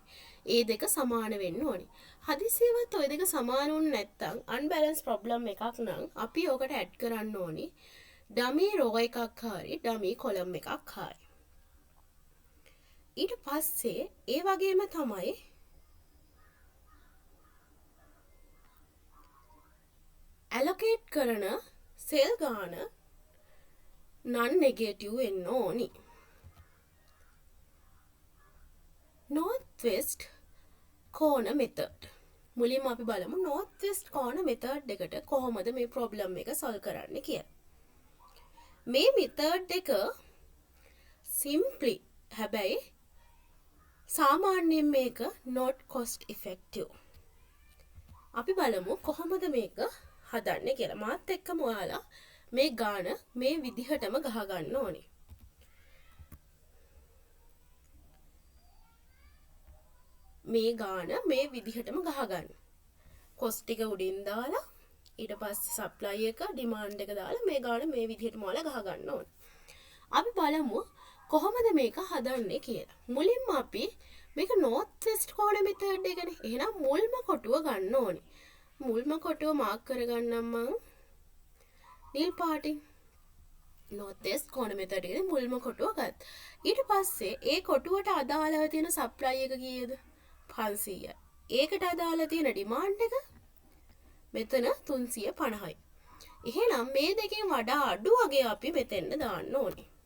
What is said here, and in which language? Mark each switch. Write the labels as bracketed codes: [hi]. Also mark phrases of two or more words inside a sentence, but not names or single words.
[si] ඒ දෙක සමාන වෙන්න ඕනේ. හදිසියවත් ওই දෙක සමාන වුනේ නැත්නම් [en] unbalance problem [si] එකක් නම් අපි ඕකට add කරන්න ඕනේ [en] dummy row [si] එකක් හරි [en] dummy column [si] එකක් හරි. ඊට පස්සේ ඒ වගේම තමයි allocate කරන සෙල් ගාන [en] non negative [si] වෙන්න ඕනි. [en] north west corner method. [si] මුලින්ම අපි බලමු [en] north west corner method [si] එකට කොහොමද මේ problem එක solve කරන්නේ කියලා. මේ method එක simply හැබැයි සාමාන්‍යයෙන් මේක [en] not cost effective. [si] අපි බලමු කොහොමද මේක හදන්නේ කියලා. මාත් එක්කම ඔයාලා මේ ගාන මේ විදිහටම ගහ ගන්න ඕනේ. මේ ගාන මේ විදිහටම ගහ ගන්න. cost ටික උඩින් දාලා ඊට පස්සේ supply එක demand එක දාලා මේ ගාන මේ විදිහටම ඔයාලා ගහ ගන්න ඕනේ. අපි බලමු කොහොමද මේක හදන්නේ කියලා. මුලින්ම අපි මේක [en] north west corner method [si] එකනේ. එහෙනම් මුල්ම කොටුව ගන්න ඕනේ. මුල්ම කොටුව මාක් කරගන්නම් මම නිල් පාටින්. [en] north west corner method [si] එකේ මුල්ම කොටුව ගත්තා. ඊට පස්සේ ඒ කොටුවට අදාළව තියෙන supply එක කීයද? 500යි. ඒකට අදාළ තියෙන demand එක මෙතන 350යි. එහෙනම් මේ දෙකෙන් වඩා අඩු වගේ අපි මෙතෙන්ද දාන්න ඕනේ.